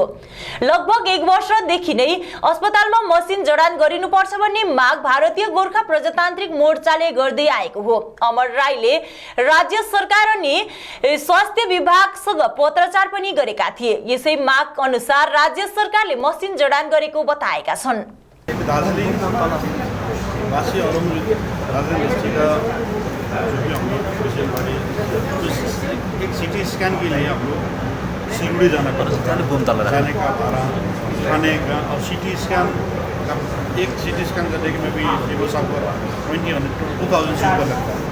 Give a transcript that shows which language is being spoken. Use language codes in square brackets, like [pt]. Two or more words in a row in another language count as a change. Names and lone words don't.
[ne] लगभग 1 वर्षदेखि नै अस्पतालमा मसिन जडान गरिनुपर्छ भन्ने माग भारतीय गोर्खा प्रजातान्त्रिक मोर्चाले गर्दै आएको हो। अमर राईले राज्य सरकार अनि स्वास्थ्य विभागसँग पत्रचार पनि गरेका थिए। यसै माग अनुसार राज्य सरकारले मसिन जडान गरेको बताएका छन्। [hi] दार्जिलिङ वासी और दार्जिलिङ डिस्ट्रिक्ट का जो भी हम लोग पेशेंट वाले एक [en] CT scan [hi] के लिए हम लोग सिलगुड़ी जाना पड़ता है, जाने का भाड़ा, खाने का, और [en] CT scan [hi] का एक [en] CT scan [hi] करने के में भी फेमस आपको 2000 से ऊपर लगता है।